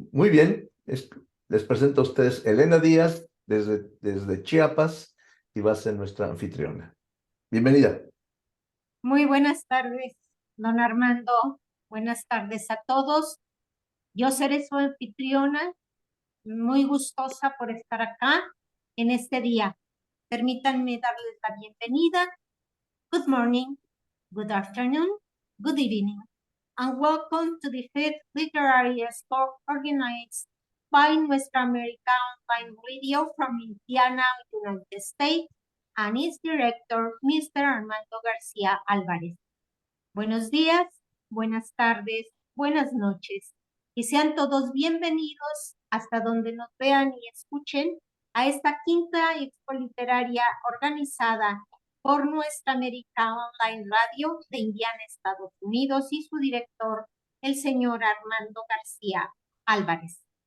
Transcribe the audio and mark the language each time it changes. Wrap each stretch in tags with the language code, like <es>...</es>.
<es>Muy bien, les presento a ustedes Elena Díaz desde Chiapas y va a ser nuestra anfitriona. Bienvenida. muy buenas tardes, don Armando. Buenas tardes a todos. Yo seré su anfitriona, muy gustosa por estar acá en este día. Permítanme darles la bienvenida.</es> <en>Good morning, good afternoon, good evening, and welcome to the fifth literary expo organized by Nuestra America Online Radio from Indiana, United States, and its director, Mr. Armando García Álvarez.</en> <es>Buenos días, buenas tardes, buenas noches y sean todos bienvenidos hasta donde nos vean y escuchen a esta quinta expo literaria organizada por Nuestra América Online Radio de Indiana, Estados Unidos y su director, el señor Armando García Álvarez.</es>